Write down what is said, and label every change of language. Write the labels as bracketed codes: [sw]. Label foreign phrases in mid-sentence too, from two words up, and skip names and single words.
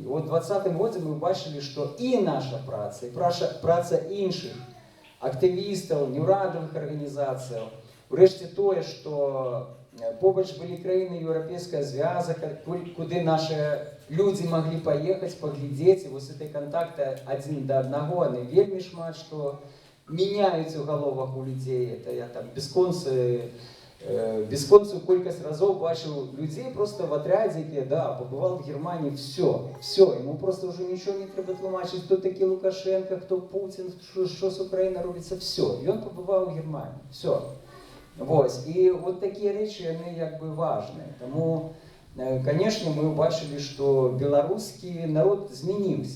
[be] І ў 20-м годзе мы бачылі, што і наша праца, і праца іншых актывістаў, неўрадавых арганізацыяў, урэшце тое, што побач былі краіны Еўрапейскага звяза, куды нашы людзі маглі паехаць, паглядзець, і этой кантакты адзін да аднаго, яны вельмі шмат што мяняюць у галовах у людзей. Это я там бясконцую колькасць разоў бачыў людзей просто в атрядзе, якія, [ru] пабывал в Германии, все, ему просто уже [be] нічого не трэба тлумачыць, хто такі Лукашенко, хто Путин, што з Украінай робіцца, все, ён пабываў у Германии, все. І такія рэчы, яны важныя. Таму, канешне, мы ўбачылі, што беларускі народ змяніўся.